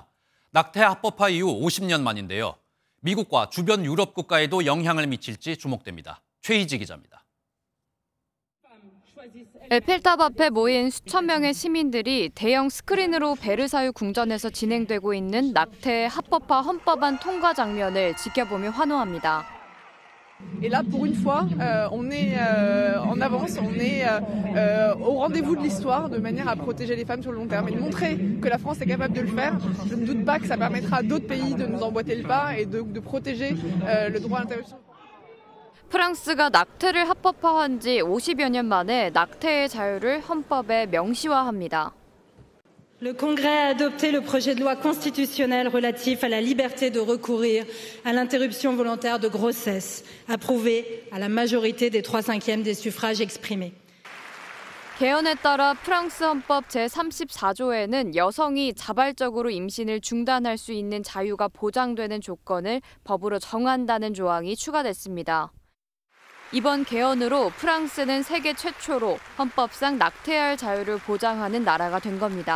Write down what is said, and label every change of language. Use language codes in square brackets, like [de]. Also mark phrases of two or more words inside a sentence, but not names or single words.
[ko] 낙태 합법화 이후 50년 만인데요. 미국과 주변 유럽 국가에도 영향을 미칠지 주목됩니다. 최희지 기자입니다. 에펠탑 앞에 모인 수천 명의 시민들이 대형 스크린으로 베르사유 궁전에서 진행되고 있는 낙태 합법화 헌법안 통과 장면을 지켜보며 환호합니다. [fr] Et là, pour une fois, on est en avance, on est au rendez-vous de l'histoire de manière à protéger les femmes sur le long terme et de montrer que la France est capable de le faire. Je ne doute pas que ça permettra à d'autres pays de nous emboîter le pas et de protéger le droit à l'interruption. [ko] 프랑스가 낙태를 합법화한 지 50여 년 만에 낙태의 자유를 헌법에 명시화합니다. [fr] Le Congrès a adopté le projet de loi constitutionnelle relatif à la liberté de recourir à l'interruption volontaire de grossesse, approuvé à la majorité des 3/5 des suffrages exprimés. [ko] 개헌에 따라 프랑스 헌법 제34조에는 여성이 자발적으로 임신을 중단할 수 있는 자유가 보장되는 조건을 법으로 정한다는 조항이 추가됐습니다. 이번 개헌으로 프랑스는 세계 최초로 헌법상 낙태할 자유를 보장하는 나라가 된 겁니다.